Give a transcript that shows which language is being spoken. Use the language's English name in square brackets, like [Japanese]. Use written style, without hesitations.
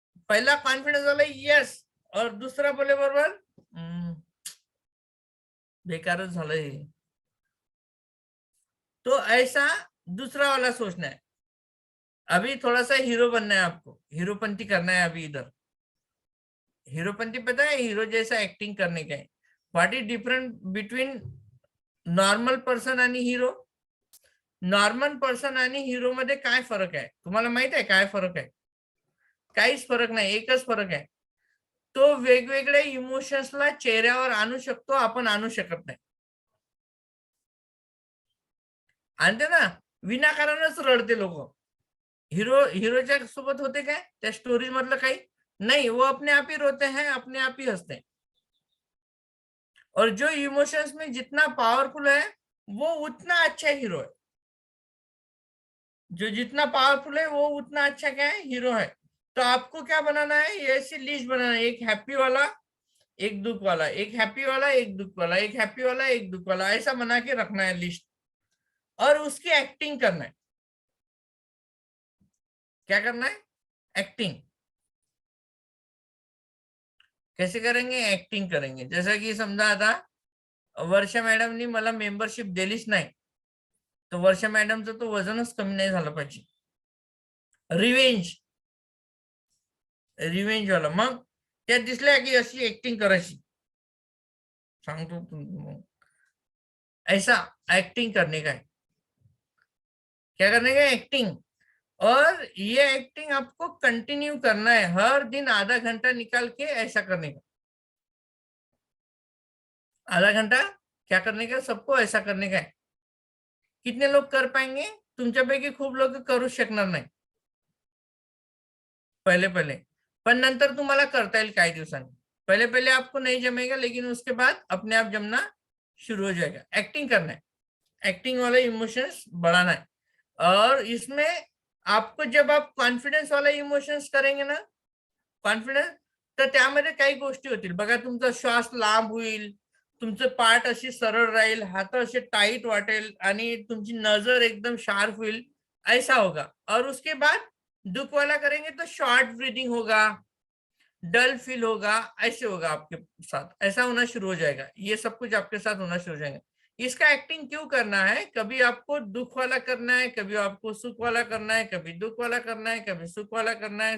[Hindi] पहला कॉन्फिडेंस वाला यस, और दूसरा बोले [Marathi] बरोबर बेकारच झालं हे। [Hindi] तो ऐसा दूसरा वाला सोचना है। अभी थोड़ा सा हीरो बनना है आपको, हीरोपंती करना है अभी इधर। हीरोपंती पता है, हीरो जैसा एक्टिंग करने का है। [English] What is different between normal person आणि hero? [Marathi] नॉर्मल पर्सन आणि हीरो मध्ये काय फरक आहे तुम्हाला माहित आहे? काय फरक आहे? काहीच फरक नाही, एकच फरक आहे, तो वेगवेगळे इमोशन्सला चेहऱ्यावर आणू शकतो, आपण आणू शकत नाही. आणते ना, विनाकारणच रडते लोक. हीरोच्या सोबत होते काय त्या स्टोरी मधलं? [Hindi] काही नहीं, वो अपने आप ही रोते हैं, अपने आप ही हंसते हैं. और जो इमोशंस में जितना पावरफुल है वो उतना अच्छा हीरो है. जो जितना पावरफुल है वो उतना अच्छा क्या है? हीरो है. तो आपको क्या बनाना है? ये ऐसी लिस्ट बनाना है, एक हैप्पी वाला, एक दुख वाला, एक हैप्पी वाला, एक दुख वाला, एक हैप्पी वाला, एक दुख वाला, ऐसा बना के रखना है लिस्ट. और उसकी एक्टिंग करना है. क्या करना है? एक्टिंग. कैसे करेंगे? एक्टिंग करेंगे. [Marathi] जैसा की समजा आता वर्षा मॅडमनी मला मेंबरशिप दिलीच नाही, तर वर्षा मॅडमचं तो वजनच कमी नाही झालं पाहिजे. [Hindi] रिवेंज, रिवेंज वाला. [Marathi] मग त्या दिसल्या की अशी एक्टिंग करायची. [Hindi] सांगतो ऐसा एक्टिंग करने का है. क्या करने का? एक्टिंग. और ये एक्टिंग आपको कंटिन्यू करना है, हर दिन आधा घंटा निकाल के ऐसा करने का. आधा घंटा क्या करने का? सबको ऐसा करने का है. कितने लोग कर पाएंगे? [Marathi] तुमच्यापैकी खूप लोक करू शकणार नाही [Hindi] पहले पहले, [Marathi] पण नंतर तुम्हाला करता येईल काही दिवसांनी. [Hindi] पहले पहले आपको नहीं जमेगा, लेकिन उसके बाद अपने आप जमना शुरू हो जाएगा. एक्टिंग करना है, एक्टिंग वाले इमोशंस बढ़ाना है. और इसमें आपको जब आप कॉन्फिडन्स वाला इमोशंस करेंगे ना, कॉन्फिडन्स, [Marathi] तर त्यामध्ये काही गोष्टी होतील बघा. तुमचा श्वास लांब होईल, तुमचं पाठ अशी सरळ राहील, हात असे टाइट वाटेल आणि तुमची नजर एकदम शार्प होईल, [Hindi] ऐसा होगा. और उसके बाद दुख वाला करेंगे तो शॉर्ट ब्रीदिंग होगा, डल फील होगा, ऐसे होगा आपके साथ. ऐसा होना शुरू हो जाएगा. ये सब कुछ आपके साथ होना शुरू हो जाएगा. इसका एक्टिंग क्यों करना है? कभी आपको दुख वाला करना है, कभी आपको सुख वाला करना है, कभी दुख वाला करना है, कभी सुख वाला करना है.